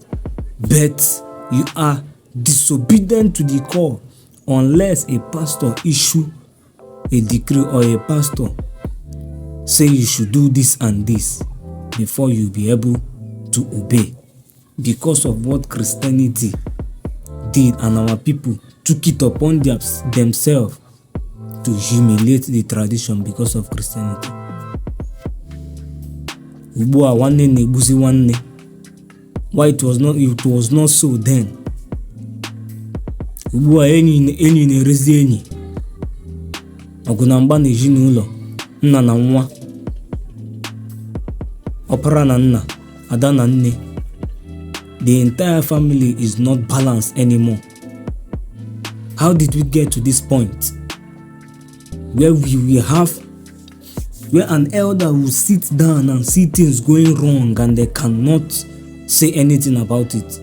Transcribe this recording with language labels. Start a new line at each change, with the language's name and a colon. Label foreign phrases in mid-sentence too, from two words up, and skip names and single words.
English: But you are disobedient to the call unless a pastor issue a decree or a pastor say you should do this and this before you be able to obey, because of what Christianity did, and our people took it upon themselves to humiliate the tradition because of Christianity.
Igbo: Ugbu a nwanne na-egbuzi nwanne.
English: Why it was not so then.
Igbo: Ugbu a enyi na-erezi enyi. Ọgụ na mgba na ezinụlọ, nna na nwa, ọpara na nna, ada na nne.
English: The entire family is not balanced anymore. How did we get to this point where where an elder will sit down and see things going wrong and they cannot say anything about it?